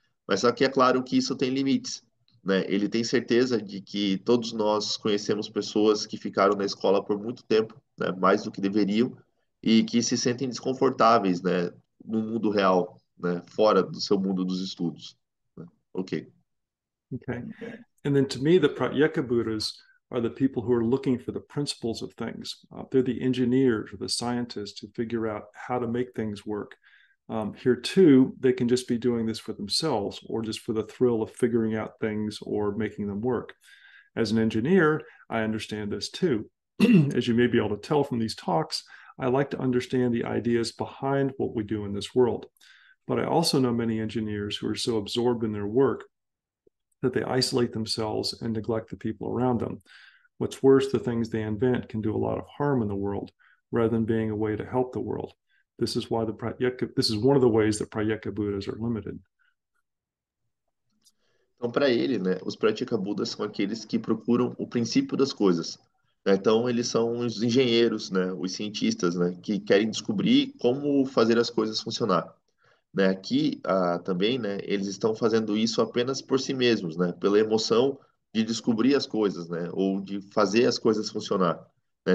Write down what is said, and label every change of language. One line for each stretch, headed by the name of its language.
Portuguese: Mas só que é claro que isso tem limites, né? Ele tem certeza de que todos nós conhecemos pessoas que ficaram na escola por muito tempo, né, mais do que deveriam, e que se sentem desconfortáveis, né, no mundo real, né, fora do seu mundo dos estudos, né? Ok. Okay.
English: And then to me, the Pratyeka Buddhas are the people who are looking for the principles of things. They're the engineers or the scientists who figure out how to make things work. Here, too, they can just be doing this for themselves or just for the thrill of figuring out things or making them work. As an engineer, I understand this too. As you may be able to tell from these talks, I like to understand the ideas behind what we do in this world. But I also know many engineers who are so absorbed in their work that they isolate themselves and neglect the people around them. What's worse, the things they invent can do a lot of harm in the world rather than being a way to help the world. This is one of the ways that Pratyeka Buddhas are limited.
Portuguese: Então, para ele, né, os Pratyeka Budas são aqueles que procuram o princípio das coisas, né? Então, eles são os engenheiros, né, os cientistas, né, que querem descobrir como fazer as coisas funcionar, né? Aqui, também, né, eles estão fazendo isso apenas por si mesmos, né, pela emoção de descobrir as coisas, né, ou de fazer as coisas funcionar, né?